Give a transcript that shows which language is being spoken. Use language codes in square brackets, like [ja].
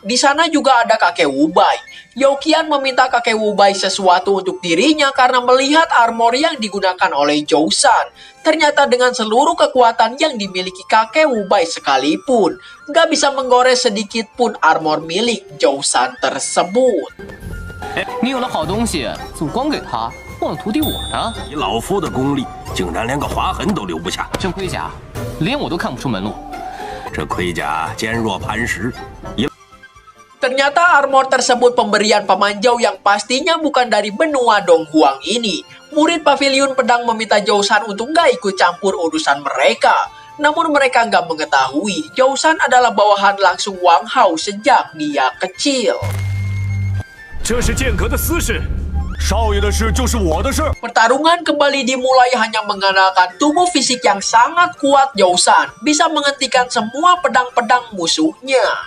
[id] Di sana juga ada kakek Wubai. Youqian meminta kakek Wubai sesuatu untuk dirinya karena melihat armor yang digunakan oleh Zhou-san. Ternyata dengan seluruh kekuatan yang dimiliki kakek Wubai sekalipun, gak bisa menggores sedikit pun armor milik Zhou-san tersebut. [zh] 你有了好东西，怎么光给他，忘了徒弟我呢？以老夫的功力，竟然连个划痕都留不下。这盔甲，连我都看不出门路。这盔甲坚若磐石， [id] Ternyata armor tersebut pemberian Paman Zhou yang pastinya bukan dari benua Donghuang ini. Murid Pavilion Pedang meminta Zhou-san untuk gak ikut campur urusan mereka. Namun mereka gak mengetahui Zhou-san adalah bawahan langsung Wang Hao sejak dia kecil. [zh] 这是剑阁的私事，少爷的事就是我的事。 [id] Pertarungan kembali dimulai hanya mengandalkan tubuh fisik yang sangat kuat Zhou-san bisa menghentikan semua pedang-pedang musuhnya.